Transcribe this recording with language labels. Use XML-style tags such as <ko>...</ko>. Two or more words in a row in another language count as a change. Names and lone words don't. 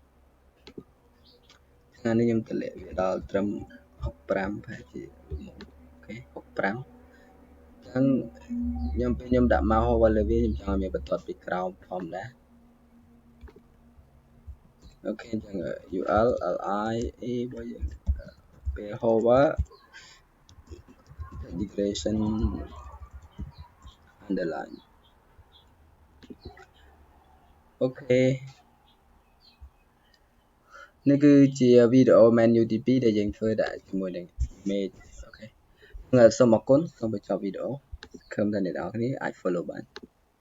<km>ថ្ងៃនេះខ្ញុំតម្លាក់វាដល់ត្រឹម65ប្រហែលជាអូខេ65អញ្ចឹងខ្ញុំដាក់</km> <en>mouse hover</en> <km>លើវាខ្ញុំចង់ឲ្យវាបន្ទាត់ពីក្រោមធម្មតា អូខេអញ្ចឹង UL LI A របស់យើងពេល</km> <en>hover integration underline</en> <km>អូខេនេះគឺជាវីដេអូ menu ទី2ដែលយើងធ្វើដាក់ជាមួយនឹង image អូខេសូមអរគុណសូមបញ្ចប់វីដេអូសង្ឃឹមថាអ្នកនរគ្នាអាច follow បាន</km>